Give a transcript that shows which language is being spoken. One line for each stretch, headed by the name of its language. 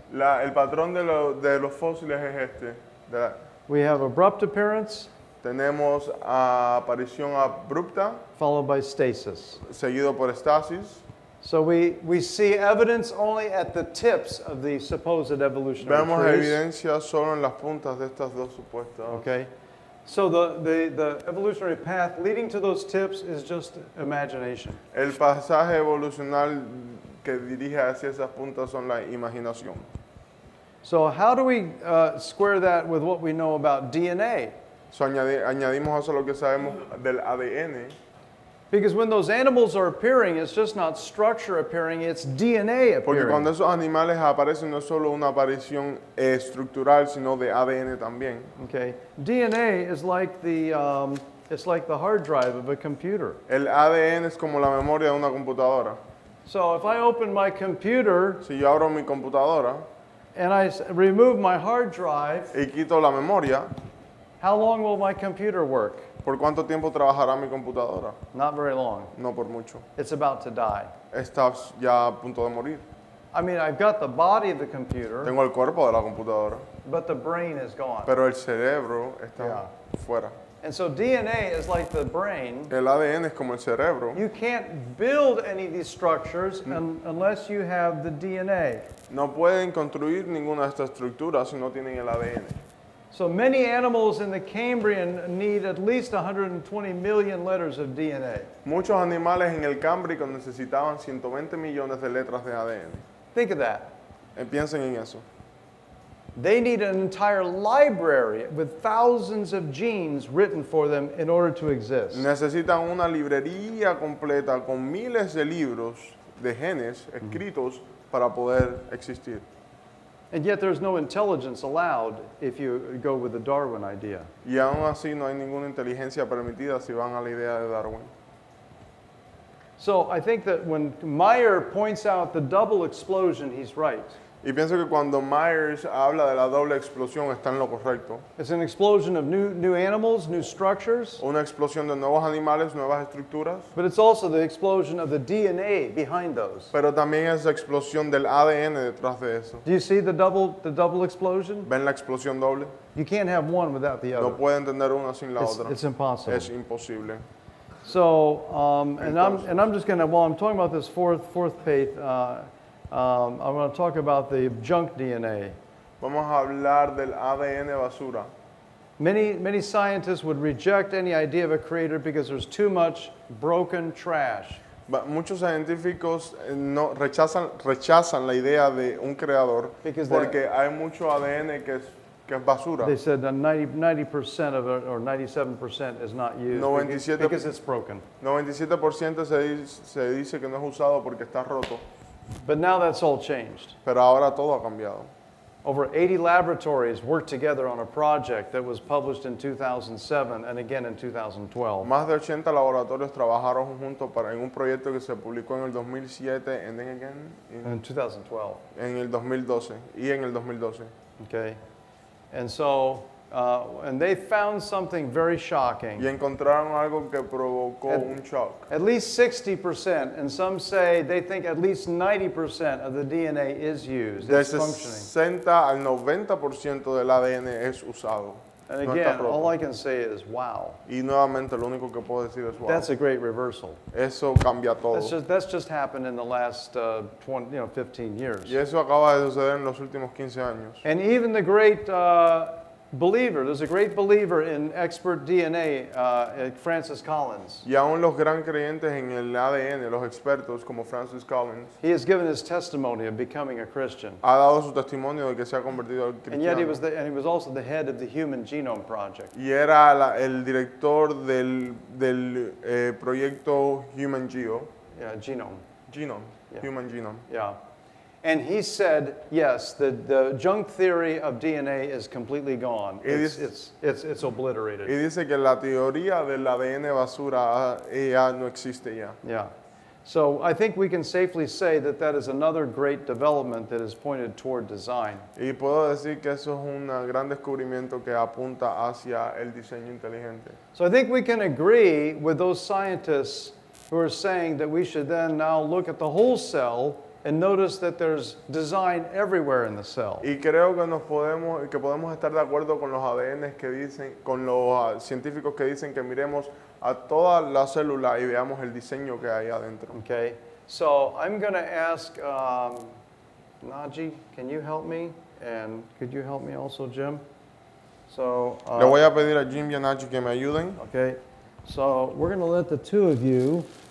Spanish: El patrón de los fósiles es este.
English: We have abrupt appearance,
Spanish: Tenemos aparición abrupta,
English: followed by stasis.
Spanish: seguido por estasis.
English: So we see evidence only at the tips of the supposed evolutionary
Spanish: Vemos
English: trees.
Spanish: evidencia solo en las puntas de estas dos supuestas.
English: Okay? So the evolutionary path leading to those tips is just imagination.
Spanish: El pasaje evolucional que dirige hacia esas puntas son la imaginación.
English: So how do we square that with what we know about DNA?
Spanish: So, añadimos eso a lo que sabemos del ADN.
English: Because when those animals are appearing, it's just not structure appearing, it's DNA
Spanish: Porque cuando
English: appearing.
Spanish: esos animales aparecen no es solo una aparición estructural, sino de ADN también.
English: Okay? DNA is like it's like the hard drive of a computer.
Spanish: El ADN es como la memoria de una computadora.
English: So if I open my computer
Spanish: Si yo abro mi computadora
English: and I remove my hard drive,
Spanish: y quito la memoria,
English: how long will my computer work?
Spanish: ¿por cuánto tiempo trabajará mi computadora?
English: Not very long.
Spanish: No por mucho.
English: It's about to die.
Spanish: Está ya a punto de morir.
English: I mean, I've got the body of the computer,
Spanish: Tengo el cuerpo de la computadora,
English: but the brain is gone.
Spanish: pero el cerebro está fuera.
English: And so DNA is like the brain.
Spanish: El ADN es como el cerebro.
English: You can't build any of these structures unless you have the DNA.
Spanish: No pueden construir ninguna de estas estructuras si no tienen el ADN.
English: So many animals in the Cambrian need at least 120 million letters of DNA.
Spanish: Muchos animales en el Cámbrico necesitaban 120 millones de letras de ADN.
English: Think of that.
Spanish: Piensen en eso.
English: They need an entire library with thousands of genes written for them in order to exist.
Spanish: Necesitan una librería completa con miles de libros de genes escritos para poder existir.
English: And yet there's no intelligence allowed if you go with the Darwin idea.
Spanish: Y aún así no hay ninguna inteligencia permitida si van a la idea de Darwin.
English: So I think that when Meyer points out the double explosion, he's right.
Spanish: Y pienso que cuando Myers habla de la doble explosión está en lo correcto.
English: It's an explosion of new animals, new structures,
Spanish: Una explosión de nuevos animales, nuevas estructuras,
English: but it's also the explosion of the DNA behind those.
Spanish: pero también es la explosión del ADN detrás de eso.
English: Do you see the double explosion?
Spanish: ¿Ven la explosión doble?
English: You can't have one without the
Spanish: No
English: other.
Spanish: pueden tener una sin la otra.
English: It's impossible.
Spanish: Es imposible.
English: So, and I'm just going to, while I'm talking about this fourth page, I'm going to talk about the junk DNA.
Spanish: Vamos a hablar del ADN basura.
English: Many scientists would reject any idea of a creator because there's too much broken trash.
Spanish: Muchos científicos no rechazan la idea de un creador
English: Because
Spanish: porque hay mucho ADN que es basura.
English: They said that 90% of it, or 97% is not used
Spanish: 97
English: because it's broken.
Spanish: 97% se dice que no es usado porque está roto,
English: But now that's all changed.
Spanish: pero ahora todo ha cambiado.
English: Over 80 laboratories worked together on a project that was published in 2007 and again in 2012.
Spanish: Más de 80 laboratorios trabajaron juntos en un proyecto que se publicó en el 2007
English: In 2012.
Spanish: en el 2012 y en el 2012.
English: Okay. And so, and they found something very shocking.
Spanish: Y encontraron algo que provocó un shock.
English: At least 60%, and some say they think at least 90% of the DNA is used.
Spanish: De
English: It's functioning.
Spanish: 60 al 90% del ADN es usado.
English: And
Spanish: No está
English: again,
Spanish: roto.
English: all I can say is, wow.
Spanish: Y nuevamente lo único que puedo decir es wow.
English: That's a great reversal.
Spanish: Eso cambia todo.
English: That's just happened in the last 15 years.
Spanish: Y eso acaba de suceder en los últimos 15 años.
English: And even the great believer, there's a great believer in expert DNA, Francis Collins.
Spanish: Y aún los gran creyentes en el ADN, los expertos como Francis Collins,
English: He has given his testimony of becoming a Christian.
Spanish: ha dado su testimonio de que se ha convertido al
English: And yet he
Spanish: cristiano.
English: was also the head of the Human Genome Project.
Spanish: Y era el director del proyecto Human
English: Genome. Genome. Yeah. Human Genome. Yeah. And he said, yes, the junk theory of DNA is completely gone. It's obliterated.
Spanish: Y dice que la teoría del ADN basura ya no existe ya.
English: Yeah. So I think we can safely say that that is another great development that is pointed toward design.
Spanish: Y puedo decir que eso es un gran descubrimiento que apunta hacia el diseño inteligente.
English: So I think we can agree with those scientists who are saying that we should then now look at the whole cell and notice that there's design everywhere in the cell.
Spanish: Y creo que podemos estar de acuerdo con los ADN que dicen, con los científicos que dicen que miremos a toda la célula y veamos el diseño que hay adentro.
English: Okay. So I'm going to ask Naji, can you help me? And could you help me also, Jim? So.
Spanish: Le voy a pedir a Jim y a Nachi que me ayuden.
English: Okay. So we're going to let the two of you.